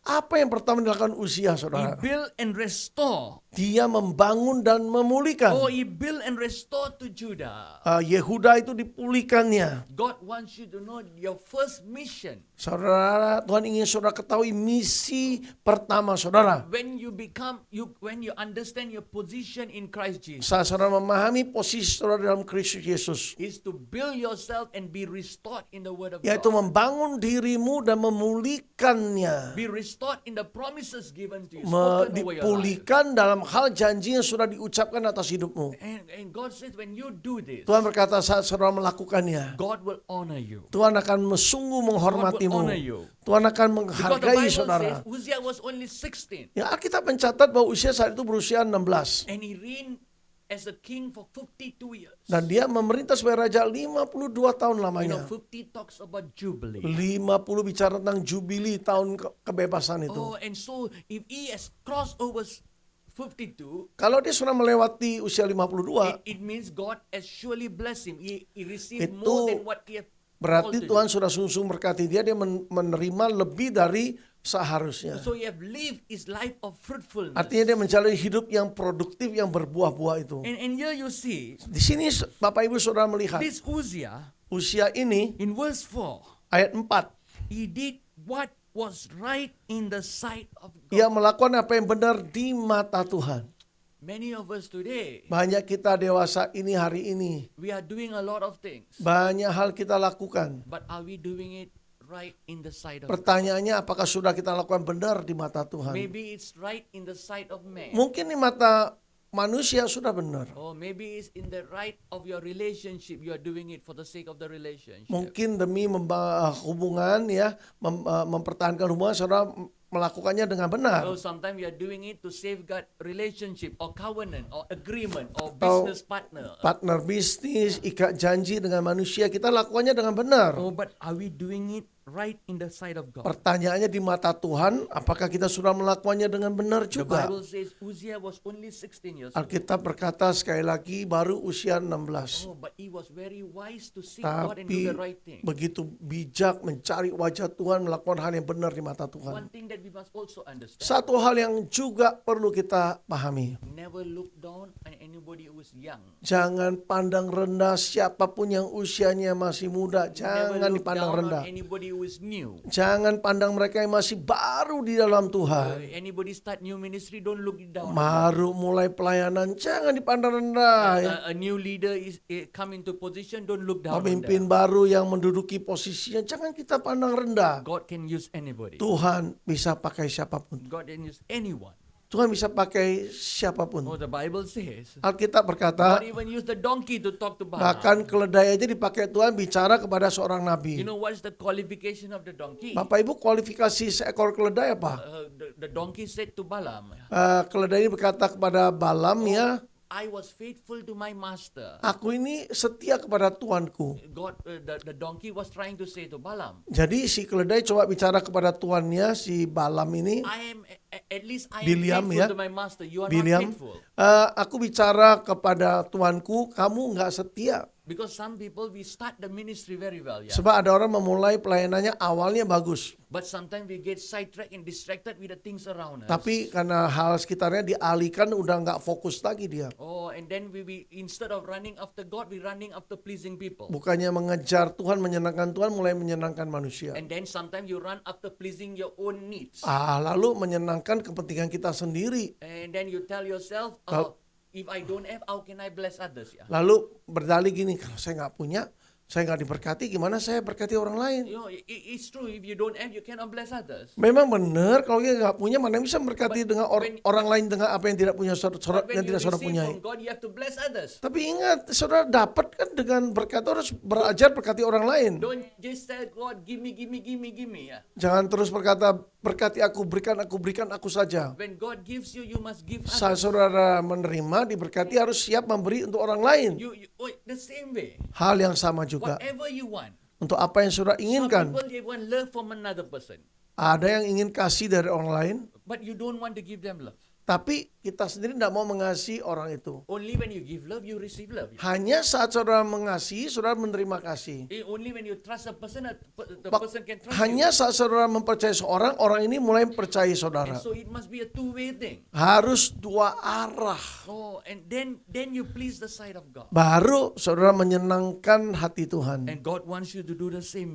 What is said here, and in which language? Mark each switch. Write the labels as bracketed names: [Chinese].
[Indonesian] apa yang pertama dilakukan Uzia [English] he [Indonesian] saudara? [English] built and restore. [Indonesian] Dia membangun dan memulihkan. [English] Oh, he built and restored to Judah. [Indonesian] Yehuda itu dipulihkannya. [English] God wants you to know your first mission. [Indonesian] Saudara, Tuhan ingin saudara ketahui misi pertama saudara. [English] When you understand your position in Christ Jesus, [Indonesian] Saat saudara memahami posisi saudara dalam Kristus Yesus, [English] is to build yourself and be restored in the Word of [Indonesian] yaitu [English] God. [Indonesian] membangun dirimu dan memulihkannya. [English] Be restored in the promises given to you, spoken over your life. [Indonesian] Dipulihkan dalam hal janji yang sudah diucapkan atas hidupmu. [English] And God says when you do this, [Indonesian] Tuhan berkata saat saudara melakukannya, [English] God will honor you. [Indonesian] Tuhan akan sungguh menghormatimu. [English] honor you. [Indonesian] Tuhan akan [English] Because the [Indonesian] menghargai [English] Bible [Indonesian] saudara. [English] says Uzziah was only 16 [Indonesian] Ya, Alkitab mencatat bahwa usia saat itu berusia 16. [English] and he reigned as a king for 52 years. [Indonesian] Dan dia memerintah sebagai raja 52 tahun [English] You know, [Indonesian] lamanya. [English] 50 talks about jubilee. [Indonesian] 50 bicara tentang jubili tahun kebebasan itu. [English] Oh, and so if he has crossed over 52, [Indonesian] Kalau dia sudah melewati usia 52, [English] it means God has surely blessed him. He received [Indonesian] Itu [English] more than what he had [Indonesian] berarti [English] called to [Indonesian] Tuhan [English] do. [Indonesian] sudah sungsung berkati dia, dia menerima lebih dari seharusnya. [English] So he have lived his life of fruitfulness. [Indonesian] Artinya dia menjalani hidup yang produktif, yang berbuah-buah itu. [English] And here you see, [Indonesian] Di sini Bapak Ibu Saudara melihat [English] this Uzziah, [Indonesian] usia ini [English] in verse 4, [Indonesian] ayat 4. [English] he did what was right in the sight of God. [Indonesian] Ia melakukan apa yang benar di mata Tuhan. [English] Many of us today, [Indonesian] Banyak kita dewasa ini hari ini, [English] we are doing a lot of things. [Indonesian] banyak hal kita lakukan. [English] But are we doing it right in the sight of God? [Indonesian] Pertanyaannya apakah sudah kita lakukan benar di mata Tuhan? [English] Maybe it's right in the sight of man. [Indonesian] Mungkin di mata manusia sudah benar. [English] Or maybe it's in the right of your relationship. You are doing it for the sake of the relationship. [Indonesian] Mungkin demi hubungan ya, mempertahankan hubungan saudara melakukannya dengan benar. [English] So sometimes we are doing it to safeguard relationship or covenant or agreement or [Indonesian] Atau [English] business partner. [Indonesian] partner bisnis, ikat janji dengan manusia, kita lakukannya dengan benar. [English] Oh, but are we doing it right in the sight of God? [Indonesian] Pertanyaannya di mata Tuhan, apakah kita sudah melakukannya dengan benar [English] The [Indonesian] juga? [English] Bible says Uzziah was only 16 years old. [Indonesian] Alkitab berkata sekali lagi baru usia 16. [English] Oh, but he was very wise to seek God and do [Indonesian] Tapi [English] the right thing. [Indonesian] begitu bijak mencari wajah Tuhan, melakukan hal yang benar di mata Tuhan. [English] One thing that we must also understand, [Indonesian] Satu hal yang juga perlu kita pahami. [English] never look down on anybody who is young. [Indonesian] Jangan pandang rendah siapapun yang usianya masih muda. [English] Never [Indonesian] Jangan [English] look [Indonesian] dipandang [English] down [Indonesian] rendah. [English] on anybody who is new. [Indonesian] Jangan pandang mereka yang masih baru di dalam Tuhan. [English] Anybody start new ministry, don't look it down. [Indonesian] Baru mulai pelayanan, jangan dipandang rendah. Ya. [English] A new leader is come into position, don't look down on them. [Indonesian] Pemimpin baru yang menduduki posisinya, jangan kita pandang rendah. [English] God can use anybody. [Indonesian] Tuhan bisa pakai siapapun. [English] God can use anyone. [Indonesian] Tuhan bisa pakai siapapun. [English] Oh, the Bible says, [Indonesian] Alkitab berkata, [English] God even used the donkey to talk to Balaam. [Indonesian] bahkan keledai aja dipakai Tuhan bicara kepada seorang [English] You [Indonesian] nabi. [English] know what is the qualification of the donkey? [Indonesian] Bapak Ibu, kualifikasi seekor keledai apa? [English] The donkey said to Balaam, [Indonesian] Keledai ini berkata kepada Balaam ya, [English] I was faithful to my master. [Indonesian] aku ini setia kepada Tuanku. [English] God, the donkey was trying to say to Balaam, [Indonesian] Jadi si keledai coba bicara kepada tuannya, si Balaam ini, [English] I am at least I am [Indonesian] Biliam, [English] faithful [Indonesian] ya. [English] to my master. You are not [Indonesian] Biliam, [English] faithful. [Indonesian] aku bicara kepada tuanku, kamu nggak setia. [English] Because some people we start the ministry very well, yeah. [Indonesian] Sebab ada orang memulai pelayanannya awalnya bagus. [English] But sometimes we get sidetracked and distracted with the things around us. [Indonesian] Tapi karena hal sekitarnya dialihkan, udah nggak fokus lagi dia. [English] Oh, and then we instead of running after God, we running after pleasing people. [Indonesian] Bukannya mengejar Tuhan, menyenangkan Tuhan, mulai menyenangkan manusia. [English] And then sometimes you run after pleasing your own needs. [Indonesian] Lalu menyenangkan kepentingan kita sendiri. [English] And then you tell yourself, [Indonesian] Kal- [English] if I don't have, how can I bless others? Yeah. [Indonesian] Lalu berdalih gini, kalau saya nggak punya, saya nggak diberkati, gimana saya berkati orang lain? [English] You know, it's true. If you don't have, you cannot bless others. [Indonesian] Memang benar, kalau kita nggak punya, mana bisa berkati dengan [English] when- [Indonesian] orang lain dengan apa yang tidak punya [English] But when [Indonesian] yang [English] you [Indonesian] tidak saudara [English] receive [Indonesian] punyai. [English] from God, you have to bless others. [Indonesian] Tapi ingat, saudara dapat kan dengan berkat, harus belajar berkati orang lain. [English] Don't just say, God, give me, yeah. [Indonesian] Jangan terus berkata, berkati aku, berikan aku saja. [English] When God gives you, you must give [Indonesian] Saat [English] others. [Indonesian] saudara menerima, diberkati, harus siap memberi untuk orang lain. [English] The same way. [Indonesian] Hal yang sama juga. [English] Whatever you want. [Indonesian] Untuk apa yang saudara [English] Some [Indonesian] inginkan. [English] people, they want love from another person. [Indonesian] Ada yang ingin kasih dari orang lain, [English] But you don't want to give them love. [Indonesian] tapi kita sendiri tidak mau mengasihi orang itu. [English] Only when you give love, you receive love. [Indonesian] Hanya saat saudara mengasihi, saudara menerima kasih. [English] Only when you trust a person, the [Indonesian] Bak- [English] person can trust [Indonesian] Hanya saat saudara mempercayai seorang, orang ini mulai percaya [English] you. [Indonesian] saudara. [English] And so it must be a two-way thing. [Indonesian] Harus dua arah. [English] Oh, and then you please the sight of God. [Indonesian] Baru saudara menyenangkan hati Tuhan. [English] And God wants you to do the same.